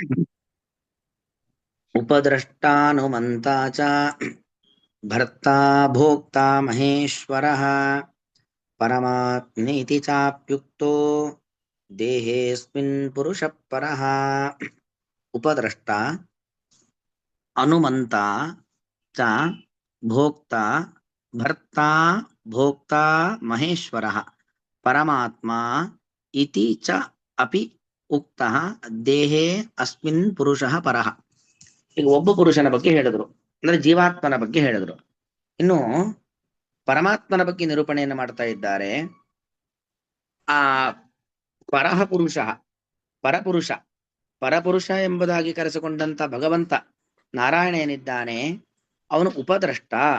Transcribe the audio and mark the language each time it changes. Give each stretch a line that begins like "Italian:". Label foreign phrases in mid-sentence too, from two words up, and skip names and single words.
Sanskrit: ಉಪದ್ರಷ್ಟಾನುಮಂತಾ ಚ ಭರ್ತಾ ಭೋಕ್ತಾ ಮಹೇಶ್ವರಃ ಪರಮಾತ್ಮೇತಿ ಚಾಪ್ಯುಕ್ತೋ ದೇಹೇಸ್ಮಿನ್ ಪುರುಷಃ ಪರಃ. ಉಪದ್ರಷ್ಟ ಅನುಮಂತ ಚ ಭೋಕ್ತಾ ಭರ್ತಾ ಭೋಕ್ತಾ ಮಹೇಶ್ವರಃ ಪರಮಾತ್ಮ ಇತಿ ಚ ಅಪಿ ಉಕ್ತಃ ದೇಹೇ ಅಸ್ಮಿನ್ ಪುರುಷಃ ಪರಃ.
Kannada: ಈಗ ಒಬ್ಬ ಪುರುಷನ ಬಗ್ಗೆ ಹೇಳಿದ್ರು, ಅಂದ್ರೆ ಜೀವಾತ್ಮನ ಬಗ್ಗೆ ಹೇಳಿದ್ರು. ಇನ್ನು ಪರಮಾತ್ಮನ ಬಗ್ಗೆ ನಿರೂಪಣೆಯನ್ನು ಮಾಡ್ತಾ ಇದ್ದಾರೆ. ಆ ಪರಹ ಪುರುಷ, ಪರಪುರುಷ, ಪರಪುರುಷ ಎಂಬುದಾಗಿ ಕರೆಸಿಕೊಂಡಂತ ಭಗವಂತ ನಾರಾಯಣ ಏನಿದ್ದಾನೆ ಅವನು ಉಪದ್ರಷ್ಟ.